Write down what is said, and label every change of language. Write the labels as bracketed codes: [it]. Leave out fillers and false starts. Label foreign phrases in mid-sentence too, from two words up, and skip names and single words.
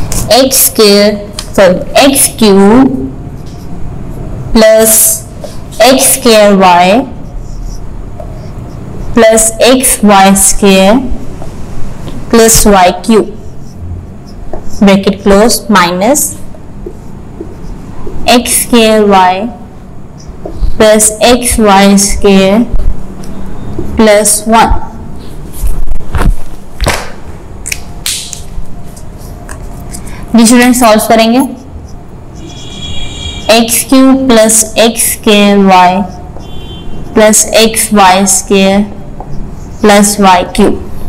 [en] x cube plus x square y plus xy square plus y cube bracket close minus x square y plus xy square plus 1. [hi] जी स्टूडेंट सॉल्व करेंगे [en] x cube plus x square y plus x y square plus y cube.